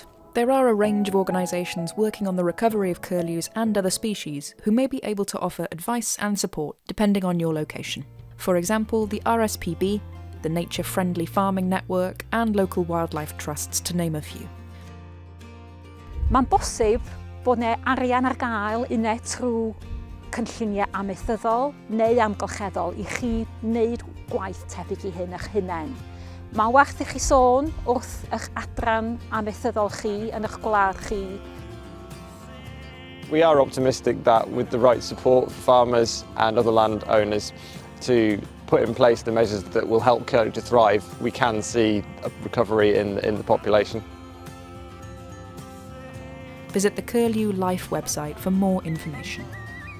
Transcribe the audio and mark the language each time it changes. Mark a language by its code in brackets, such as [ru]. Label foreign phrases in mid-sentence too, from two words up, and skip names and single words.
[en] There are a range of organisations working on the recovery of curlews and other species who may be able to offer advice and support depending on your location. For example, the RSPB, the Nature Friendly Farming Network and local wildlife trusts, to name a few. [cy] Mae'n bosib bod yna arian ar gael unau trwy cynlluniau amaethyddol neu amgylcheddol i chi wneud gwaith tebyg i hyn eich hunain. Mae'n werth i chi sôn wrth eich adran amaethyddol chi yn eich gwlad chi. [en] We are optimistic that with the right support for farmers and other landowners to put in place the measures that will help Curlew to thrive, we can see a recovery in the population. Visit the Curlew LIFE website for more information.